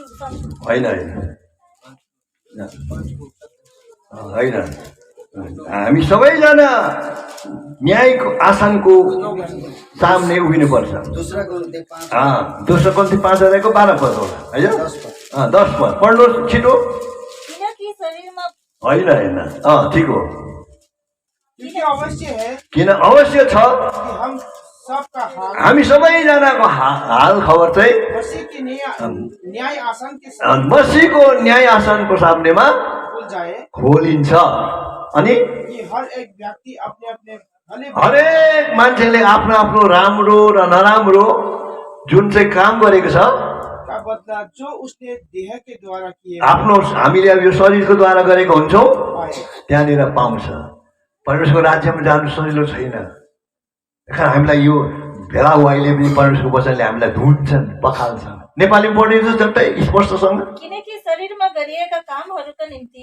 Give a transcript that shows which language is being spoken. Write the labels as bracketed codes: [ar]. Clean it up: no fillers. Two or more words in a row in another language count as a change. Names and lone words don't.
[ne] होइन, हामी सबैजना न्यायको आसनको सामने उभिनुपर्छ। दोस्रो कोरिन्थी 5:12 पद होला, होइन 10 पद पढ्नुहोस् छिटो। किनकि शरीरमा होइन, ठिक हो। [hi] क्योंकि अवश्य है [ne] किन अवश्य छ [hi] कि हम सबका हाल [ne] हामी सबैजनाको हाल खबर चाहिँ [hi] मसीह के न्याय आसन के [ne] मसीहको न्याय आसनको सामनेमा [hi] खुल जाए, [ne] खोलिन्छ। अनि [hi] कि हर एक व्यक्ति अपने अपने [ne] हरेक मान्छेले आफ्नो आफ्नो राम्रो र नराम्रो जुन चाहिँ काम गरेको छ [hi] का बदला जो उसने देह के द्वारा किए [ne] आफ्नो हामीले अब यो शरीरको द्वारा गरेको हुन्छौँ [hi] पाए। [ne] त्यहाँनिर पाउँछ। परमेश्वरको राज्यमा जानु सजिलो छैन। हामीलाई यो भेला अहिले पनि परमेश्वरको वचनले हामीलाई धुन्छन्, पखाल्छन्। नेपालीमा पढिन्छ झट्टै स्पष्टसँग। किनकि शरीरमा गरिएका कामहरूका निम्ति